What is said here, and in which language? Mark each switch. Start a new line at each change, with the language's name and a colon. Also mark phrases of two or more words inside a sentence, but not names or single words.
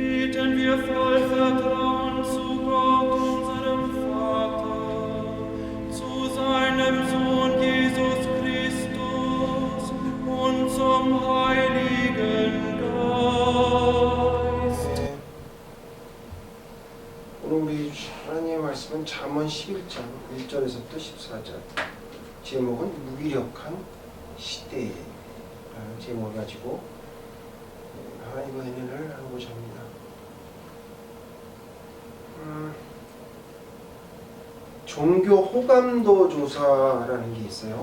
German: bitten wir voll Vertrauen zu Gott, unserem Vater, zu seinem Sohn Jesus Christus und zum Heiligen Geist.
Korean: 오늘 우리 하나님의 말씀은 잠언 11장 1절에서부터 14절. 제목은 무기력한 시대라는 제목을 가지고 하나님의 은혜를 나누고자 합니다. 종교 호감도 조사라는 게 있어요.